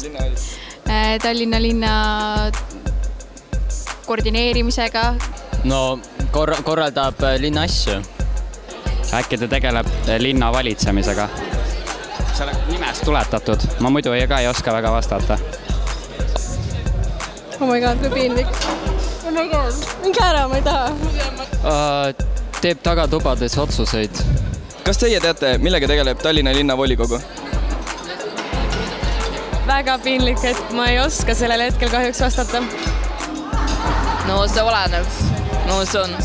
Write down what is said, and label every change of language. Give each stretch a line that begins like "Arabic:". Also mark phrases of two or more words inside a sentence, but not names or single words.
Estonian: Tallinna linna koordineerimisega. No korraldab linna asju. Äkki ta tegeleb linna valitsemisega. See on nimest tuletatud. Ma muidu ka ei oska väga vastata.
English: Oh my god,
Estonian: kui piinlik.
English: Oh my god,
Estonian: minge ära, ma ei taha. Teeb tagatubades otsuseid. Kas teie teate, millega tegeleb Tallinna linnavolikogu? Väga piinlik, et ma ei oska sellel hetkel kahjuks vastata. No see oleneb. No see on.